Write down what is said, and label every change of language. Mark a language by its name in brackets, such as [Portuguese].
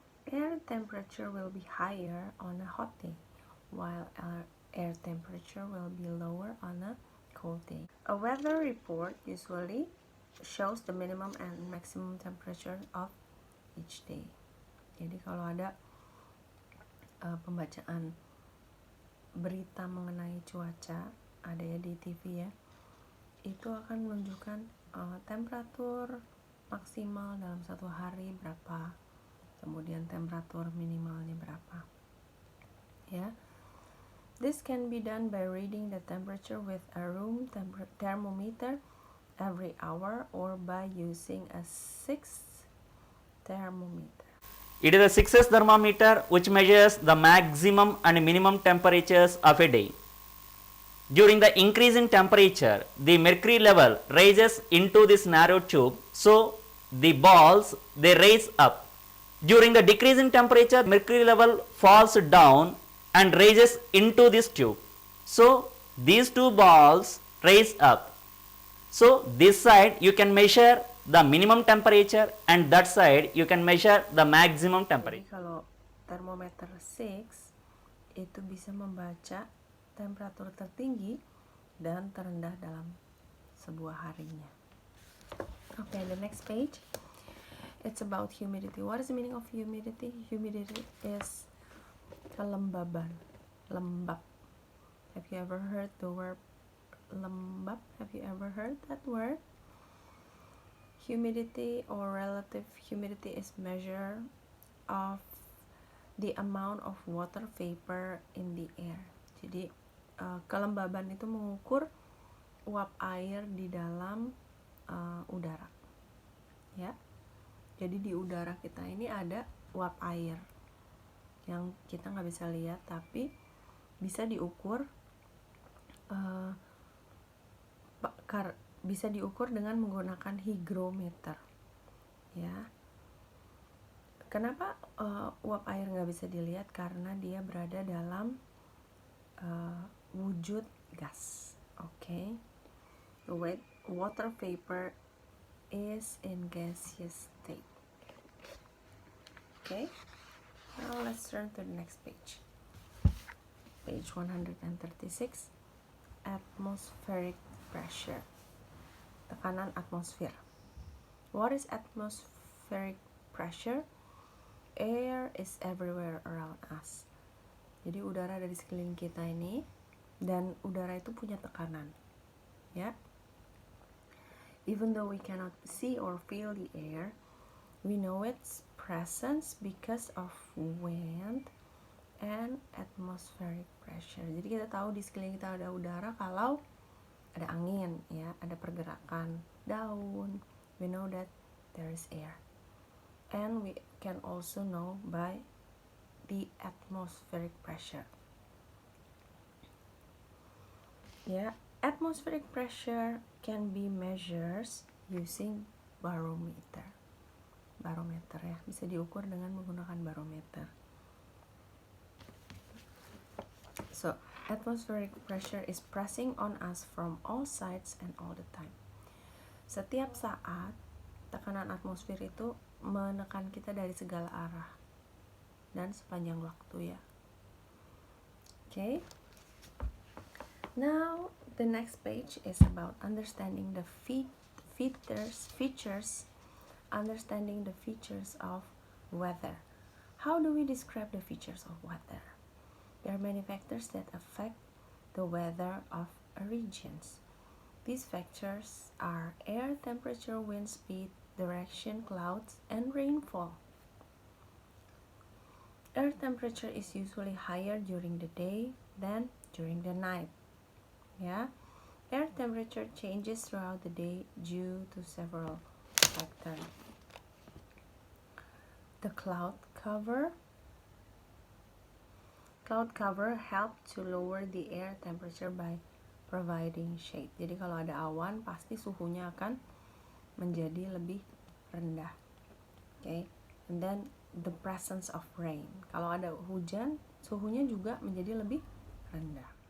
[English] Air temperature will be higher on a hot day, while air temperature will be lower on a cold day. A weather report usually shows the minimum and maximum temperature of each day. [Indonesian] Jadi kalau ada pembacaan berita mengenai cuaca, ada ya di TV ya, itu akan menunjukkan temperatur maksimal dalam satu hari berapa, kemudian temperatur minimalnya berapa, ya. [English] This can be done by reading the temperature with a room thermometer every hour or by using a sixth thermometer. It is a 6S thermometer which measures the maximum and minimum temperatures of a day. During the increase in temperature, the mercury level rises into this narrow tube, so the balls they raise up. During the decrease in temperature, mercury level falls down and rises into this tube, so these two balls raise up. So this side you can measure the minimum temperature and that side you can measure the maximum temperature. [Indonesian] Jadi kalau thermometer 6 itu bisa membaca temperatur tertinggi dan terendah dalam sebuah harinya. [English] Okay, the next page. It's about humidity. What is the meaning of humidity? Humidity is [Indonesian] kelembaban, lembab. [English] Have you ever heard the word lembab? Have you ever heard that word? Humidity or relative humidity is measure of the amount of water vapor in the air. [Indonesian] Jadi kelembaban itu mengukur uap air di dalam udara, ya. Jadi di udara kita ini ada uap air yang kita nggak bisa lihat, tapi bisa diukur bisa diukur dengan menggunakan hygrometer, ya. Kenapa uap air nggak bisa dilihat? Karena dia berada dalam wujud gas. [English] Okay, the water vapor is in gaseous state. Okay, now let's turn to the next page. Page 136, atmospheric pressure, [Indonesian] tekanan atmosfer. [English] What is atmospheric pressure? Air is everywhere around us. [Indonesian] Jadi udara ada di sekeliling kita ini, dan udara itu punya tekanan, ya. [English] Even though we cannot see or feel the air, we know its presence because of wind and atmospheric pressure. [Indonesian] Jadi kita tahu di sekeliling kita ada udara kalau ada angin, ya, ada pergerakan daun. [English] We know that there is air. And we can also know by the atmospheric pressure. Yeah, atmospheric pressure can be measured using barometer. [Indonesian] Barometer, ya, bisa diukur dengan menggunakan barometer. [English] So, atmospheric pressure is pressing on us from all sides and all the time. [Indonesian] Setiap saat, tekanan atmosfer itu menekan kita dari segala arah dan sepanjang waktu, ya. [English] Okay. Now, the next page is about understanding the features of weather. How do we describe the features of weather? There are many factors that affect the weather of a region. These factors are air temperature, wind speed, direction, clouds, and rainfall. Air temperature is usually higher during the day than during the night. Yeah, air temperature changes throughout the day due to several factors. The cloud cover help to lower the air temperature by providing shade. [Indonesian] Jadi kalau ada awan, pasti suhunya akan menjadi lebih rendah. [English] Okay, and then the presence of rain. [Indonesian] Kalau ada hujan, suhunya juga menjadi lebih rendah.